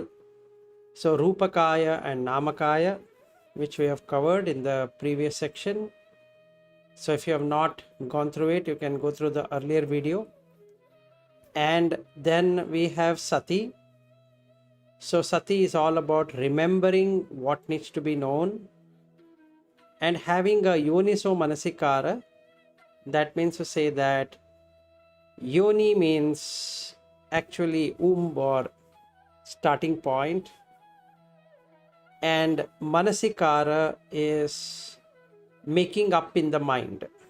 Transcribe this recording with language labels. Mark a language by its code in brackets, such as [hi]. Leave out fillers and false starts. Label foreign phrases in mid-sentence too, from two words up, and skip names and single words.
[pi] So Rupa Kaya and Nama Kaya, [en] which we have covered in the previous section. So if you have not gone through it, you can go through the earlier video. And then we have Sati. So Sati is all about remembering what needs to be known and having a [pi] yoniso manasikara. [en] That means to say that yoni means actually or starting point, and manasikara is making up in the mind.